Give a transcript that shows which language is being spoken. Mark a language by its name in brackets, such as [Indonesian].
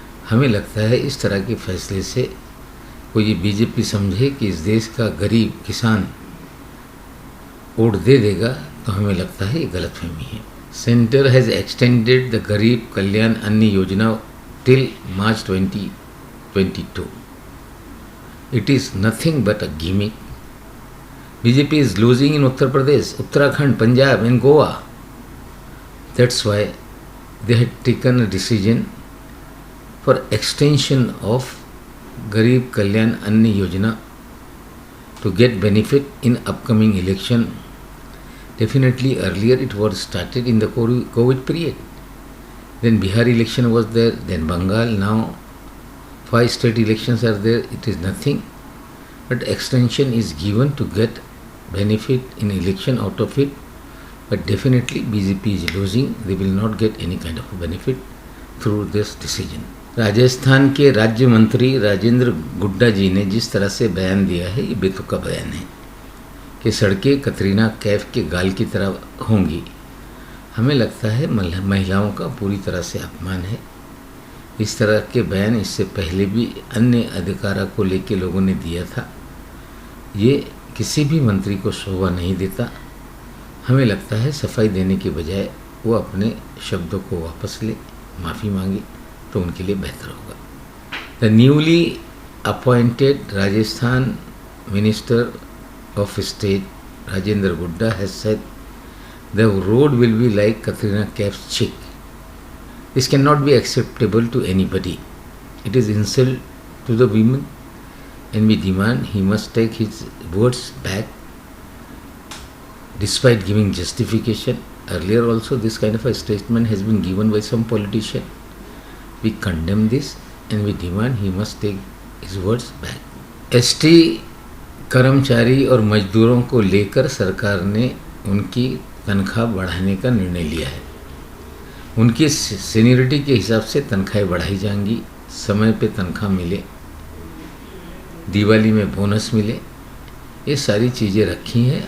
[Hindi] हमें लगता है इस तरह के फैसले से कोई ये बीजेपी समझे कि इस देश का गरीब किसान वोट दे देगा, तो हमें लगता है ये गलतफहमी है। [English] Centre has extended the Garib Kalyan Anna Yojana till March 2022. It is nothing but a gimmick. BJP is losing in Uttar Pradesh, Uttarakhand, Punjab and Goa. That's why they had taken a decision for extension of Garib Kalyan Anna Yojana to get benefit in upcoming election. Definitely earlier it was started in the COVID period. Then Bihar election was there, then Bengal, now 5 state elections are there. It is nothing but extension is given to get benefit in election out of it. But definitely BJP is losing. They will not get any kind of benefit through this decision. [Hindi] Rajasthan के राज्य मंत्री राजेंद्र गुड्डा जी ने जिस तरह से बयान दिया है, ये बेतुका बयान है कि सड़कें कतरीना कैफ के गाल की तरह होंगी। हमें लगता है महिलाओं का पूरी तरह से अपमान है। इस तरह के बयान इससे पहले भी अन्य अधिकारों को लेकर लोगों ने दिया था। ये किसी भी मंत्री को शोभा नहीं देता। हमें लगता है सफाई देने के बजाय वो अपने शब्दों को वापस ले, माफ़ी मांगे तो उनके लिए बेहतर होगा। [English] The newly appointed Rajasthan Minister of State Rajendra Gudda has said the road will be like Katrina Kaif's chick. This cannot be acceptable to anybody. It is insult to the women, and we demand he must take his words back despite giving justification. Earlier also this kind of a statement has been given by some politician. We condemn this and we demand he must take his words back. [Hindi] ST कर्मचारी और मजदूरों को लेकर सरकार ने उनकी तनख्वाह बढ़ाने का निर्णय लिया है। उनकी सीनियरिटी के हिसाब से तनख्वाहें बढ़ाई जाएंगी, समय पे तनख्वाह मिले, दिवाली में बोनस मिले, ये सारी चीज़ें रखी हैं।